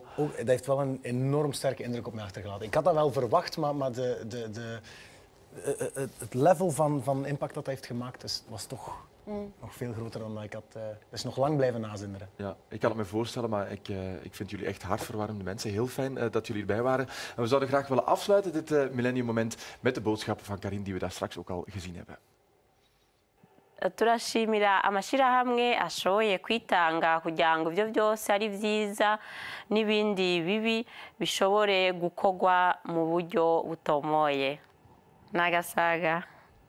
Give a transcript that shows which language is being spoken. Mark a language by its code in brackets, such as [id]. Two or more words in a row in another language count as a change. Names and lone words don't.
[nl] Dat heeft wel een enorm sterke indruk op mij achtergelaten. Ik had dat wel verwacht, maar het level van impact dat hij heeft gemaakt was toch nog veel groter dan ik had. Dat is nog lang blijven nazinderen. Ja, ik kan het me voorstellen, maar ik vind jullie echt hartverwarmende mensen. Heel fijn dat jullie erbij waren. En we zouden graag willen afsluiten dit Millennium Moment met de boodschappen van Karin die we daar straks ook al gezien hebben. [rn] turashimira amashyirahamwe ashoboye kwitanga kugira ngo ibyo byose ari byiza n'ibindi bibi bishobore gukorwa mu buryo butomoye. Nagasaga.